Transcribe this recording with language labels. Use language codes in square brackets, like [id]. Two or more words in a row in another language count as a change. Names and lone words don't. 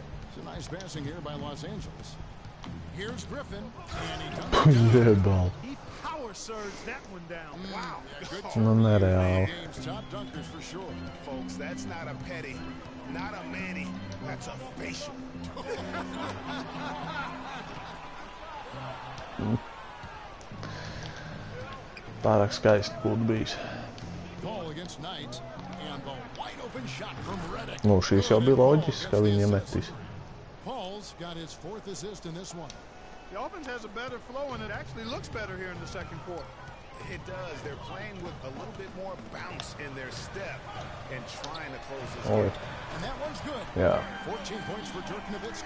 [en] It's a nice passing here by Los Angeles. Here's Griffin, and he dumps it down. He power surged that one down. Wow. Yeah, good [lv] Nereāli. [en] game's top dunkers for sure. Folks, that's not a petty, not a manny, that's a facial. [lv] Pārāk skaisti būtu bijis. [en] Ball against Knight, and the wide open shot from Redick. [lv] Nu, šīs jau bija loģiski, ka viņi iemetīs. [en] Paul's got his 4th assist in this one. The offense has a better flow, and it actually looks better here in the second quarter. It does. They're playing with a little bit more bounce in their step and trying to close this game. And that one's good. Yeah. 14 points for Dirk Nowitzki.